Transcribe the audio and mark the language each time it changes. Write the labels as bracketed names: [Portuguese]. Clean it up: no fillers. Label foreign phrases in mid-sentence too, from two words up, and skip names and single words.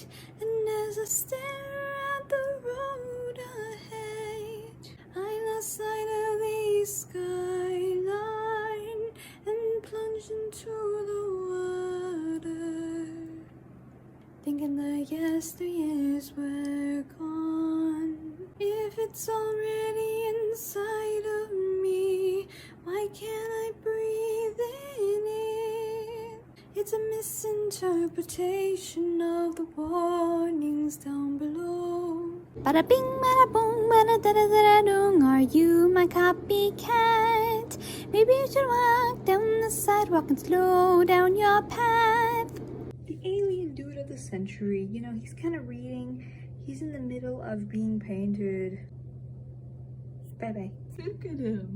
[English] And as I stare at the road ahead, I lost sight of the skyline and plunged into the water, thinking the yesteryears were gone. If it's already inside of me, why can't I breathe in it? It's a misinterpretation of the warnings down below. Bada bing, bada boom, bada da da da dong. Are you my copycat? Maybe you should walk down the sidewalk and slow down your path. The alien dude of the century, you know, he's kind of reading. He's in the middle of being painted. Bye-bye. Look at him.